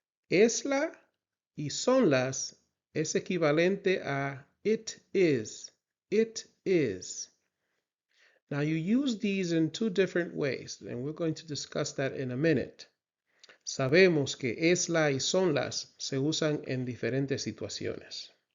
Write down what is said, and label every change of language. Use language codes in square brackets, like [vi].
[es] Es la y son las es equivalente a [en] it is. It is. Now you use these in two different ways, and we're going to discuss that in a minute. [es] Sabemos que es la y son las se usan en diferentes situaciones.